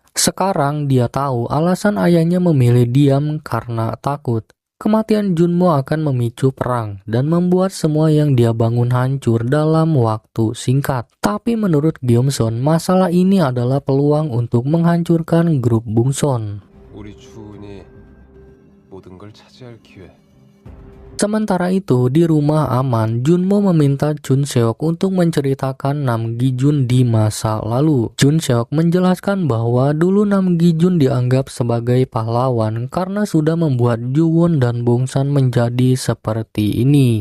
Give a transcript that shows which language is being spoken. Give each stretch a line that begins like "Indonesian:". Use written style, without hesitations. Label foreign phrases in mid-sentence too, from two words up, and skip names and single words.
Indonesian: Sekarang dia tahu alasan ayahnya memilih diam karena takut. Kematian Junmo akan memicu perang dan membuat semua yang dia bangun hancur dalam waktu singkat. Tapi menurut Gyeomsun, masalah ini adalah peluang untuk menghancurkan grup Bungson.
Korean: 우리 주은이 모든 걸 차지할 기회.
Indonesian: Sementara itu, di rumah aman, Junmo meminta Chun Seok untuk menceritakan Nam Gijun di masa lalu. Chun Seok menjelaskan bahwa dulu Nam Gijun dianggap sebagai pahlawan karena sudah membuat Juwon dan Bongsan menjadi seperti ini.